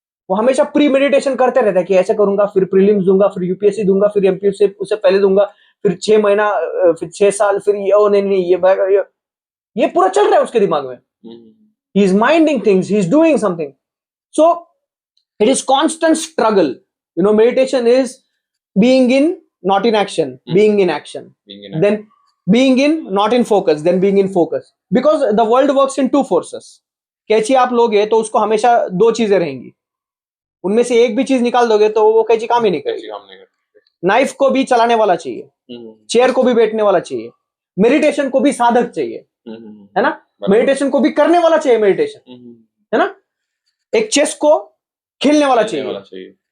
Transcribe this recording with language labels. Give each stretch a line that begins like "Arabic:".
Hindi: वो हमेशा pre meditation करते रहता है कि ऐसे करूंगा, फिर प्रीलिम्स दूंगा, फिर यूपीएससी दूंगा, फिर एमपीएससी उससे पहले दूंगा, फिर 6 महीना, फिर 6 साल, फिर ये नहीं ये पूरा चल रहा है उसके दिमाग में।
English: He is minding things, he is doing something. So it is constant struggle. Meditation is being in not in action, being in action, then being in not in focus, then being in focus, because the world works in two forces।
Hindi: कैंची आप लोगे तो उसको हमेशा दो चीजें रहेंगी, उनमें से एक भी चीज निकाल दोगे तो वो कैंची काम ही नहीं करेगी। नाइफ को भी चलाने वाला चाहिए, चेयर को भी बैठने वाला चाहिए, मेडिटेशन को भी साधक चाहिए, है ना, मेडिटेशन को भी करने वाला चाहिए, मेडिटेशन है ना, एक चेस को खेलने वाला चाहिए।